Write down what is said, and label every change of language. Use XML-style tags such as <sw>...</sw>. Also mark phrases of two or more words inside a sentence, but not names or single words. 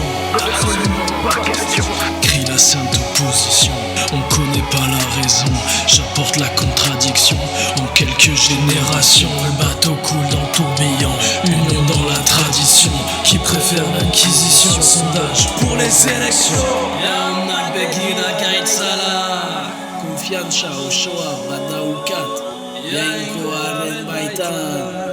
<fr>Absolument pas question. Crie la sainte opposition, on connaît pas la raison, j'apporte la contradiction, en quelques générations, le bateau coule dans le tourbillon, union dans la tradition, qui préfère l'inquisition, sondage pour les élections.</fr> <eu>Jaunak begira gaitzala, konfiantza osoa badaukat, jainkoaren baitan.</eu>